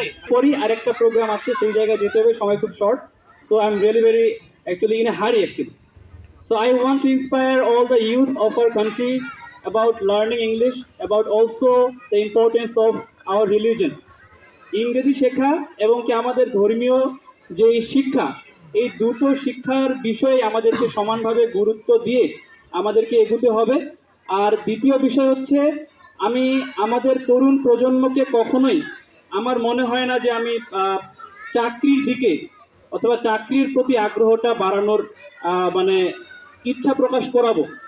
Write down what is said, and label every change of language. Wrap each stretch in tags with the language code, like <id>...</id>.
<bn>পরই আরেকটা প্রোগ্রাম আছে, সেই জায়গায় যেতে হবে, সময় খুব short.</bn> <en>So I'm really very actually in a hurry actually. So I want to inspire all the youth of our country about learning English, about also the importance of our religion.</en> <bn>ইংরেজি শেখা এবং কি আমাদের ধর্মীয় যে শিক্ষা, এই দুটো শিক্ষার বিষয়ে আমাদেরকে সমানভাবে গুরুত্ব দিয়ে আমাদেরকে এগোতে হবে। আর দ্বিতীয় বিষয় হচ্ছে, আমি আমাদের তরুণ প্রজন্মকে কখনোই, আমার মনে হয় না যে আমি চাকরির দিকে অথবা চাকরির প্রতি আগ্রহটা বাড়ানোর মানে ইচ্ছা প্রকাশ করাবো।</bn>